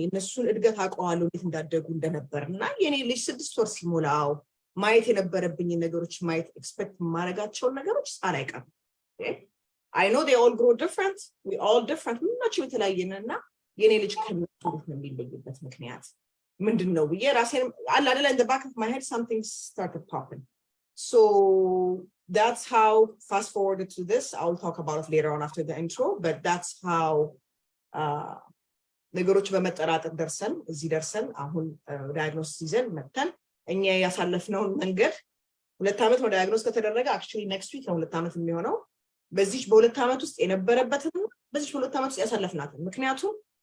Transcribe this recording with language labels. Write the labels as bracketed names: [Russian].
[Amharic] የነሱን እድገት አውቀዋለሁ እንዴት እንዳደጉ እንደነበርና የኔ ልጅ 6 ወር ሲሞላው ማየት የነበረብኝ ነገሮች ማየት ኤክስፔክት ማድረጋቸውን ነገሮች አላይቀርም። [English] I know they all grow different. We all different. [Amharic] ሁላችንም የተለያየንና የኔ ልጅ ከነሱ ነው የሚለይበት ምክንያት ምንድነው ብዬ ራሴን አለ አይደል [English] in the back of my head something started popping. So that's how, fast forwarded to this, I'll talk about it later on after the intro, but that's how [Amharic] ነገሮች በመጠራጠር ደርሰን እዚህ ደርሰን አሁን ዳያግኖስ ይዘን መተን እኛ ያሳለፍነውን መንገድ 2 ዓመት ነው ዳያግኖስ ከተደረገ [English] actually next week [Amharic] ነው 2 ዓመት የሚሆነው በዚህ በ2 ዓመት ውስጥ የነበረበትን በዚህ በ2 ዓመት ውስጥ ያሳለፍናት ምክንያቱም